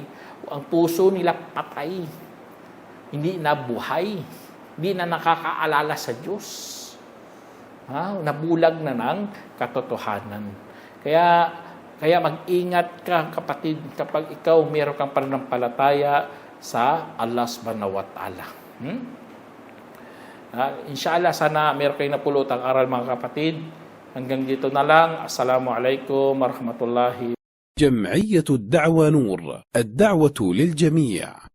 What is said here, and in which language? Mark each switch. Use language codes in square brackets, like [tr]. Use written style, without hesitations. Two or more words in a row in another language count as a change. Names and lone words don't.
[tl] Ang puso nila patay, hindi na buhay, hindi na nakakaalala sa Diyos. Nabulag na ng katotohanan. Kaya mag-ingat ka, kapatid, kapag ikaw meron kang pananampalataya sa [ar] الله سبحانه وتعالى. إن شاء الله, [tl] sana meron kayong napulutang aral mga kapatid. Hanggang dito na lang. [ar] السلام عليكم ورحمة الله. جمعية الدعوة نور، الدعوة للجميع.